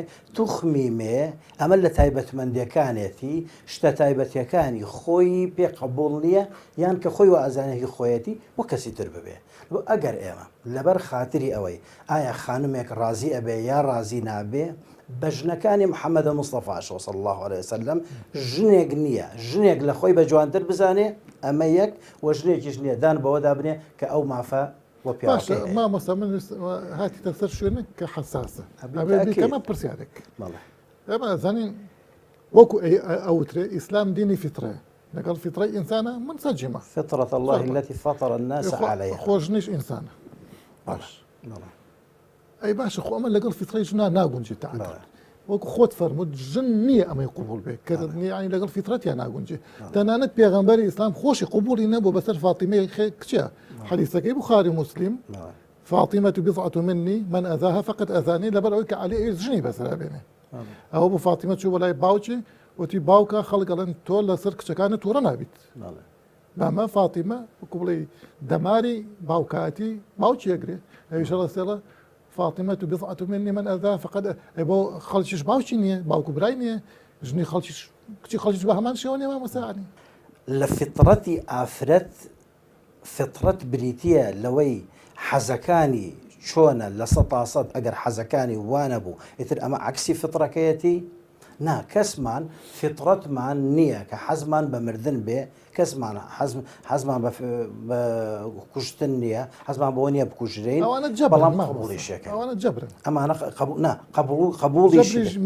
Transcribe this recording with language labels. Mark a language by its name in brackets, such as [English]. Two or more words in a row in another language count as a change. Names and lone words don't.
[Central Kurdish] توخمی مێ ئەمە لە تایبەتمەندیەکانێتی شتە تایبەتیەکانی خۆی پێ قبول نییە یان کە خۆی و ئازانێکی خۆیەتی وە کەسی تر ببێ ئەگەر ئێمە لەبەر خاتری ئەوەی ئایا خانمێک ڕازی ئەبێ یا ڕازی نابێ بە ژنەکانی محەممەدە مستەفا [Arabic] صلی الله عليه وسلم [Central Kurdish] ژنێک نییە ژنێک لە خۆی بە جوانتر بزانێ ئەمە یەک وە ژنێکیش نییە دان بەوەدا بنێ کە ئەو مافە مامۆستا من هاتیتە سەر شوێنێک کە حساسە ئەمە پرسیارێک ئێمە زانین وەکو ئەوترێ ئیسلام دینی فیترەیە لەگەڵ فیترەی ئینسانە منسەجمە [Arabic] فطرة الله التي فطر الناس عليها [Central Kurdish] خۆشنیش ئینسانە باش ئەی باشە خۆ ئەمە لەگەڵ فیترەی ژنا ناگونجی تعدل وەکو خۆت فەرموود ژن نییە ئەمەی قوبول بێت کە نیانی لەگەڵ فیترەتیان ناگونجێ تەنانەت پێغەمبەری ئیسلام خۆشی قوبولی نەبوو بەسەر فاتیمەی کچە حەدیثەکەی بوخاری مسلم [Arabic] فاطمة بضعة مني من أذاها فقد أذاني [Central Kurdish] لەبەر ئەوەی کە عەلی ژنی بەسرا بێنێ ئەوە بوو فاتیمە چوو بەلای باوکی وتی باوکە خەڵگەڵێن تۆ لەسەر کچەکانت تووڕە نابیت بەمە فاتیمە وەکو بڵێ دەماری باوکاتی باوکی ئەگرێ ئەویشە ڕەسێڵە [Arabic] فاطمة بضعة مني من أذاها فقد [Central Kurdish] بۆ خەڵکیش باوکی نییە باوکو برای نییە ژنی کچی خەڵکیش بە هەمان شێوە نیە مامۆستانی لە فیترەتی ئافرەت فیترەت بریتیە لەوەی حەزەکانی چۆنە لە 100% ئەگەر حەزەکانی وانە بوو ئیتر ئەمە عکسی فیترەکەیەتی نا کەسمان فیترەتمان نییە کە حەزمان بە مردن بێ کەسمان حەزمان بە کوشتن نییە حەزمان بەوە نییە بکوژرین بەڵام قبوڵیشەکە ئەمانە قبوڵی